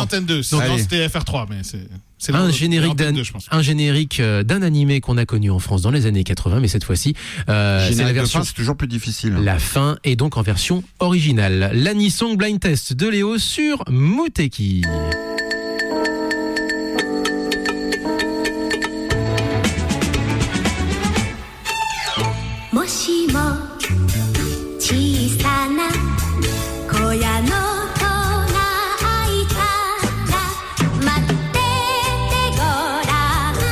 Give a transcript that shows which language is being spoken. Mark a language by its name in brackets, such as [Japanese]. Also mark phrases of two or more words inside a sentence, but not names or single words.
[French] dit Antenne 2, sinon allez. c'était FR3, mais c'est un générique Antenne d'un 2, je pense. d'un animé qu'on a connu en France dans les années 80, mais cette fois-ci, c'est la Générique de version. fin, c'est toujours plus difficile. La fin est donc en version originale. L'Anisong Blind Test de Léo sur Muteki. [Japanese] もしも小さな小屋の戸が開いたら待っててごらん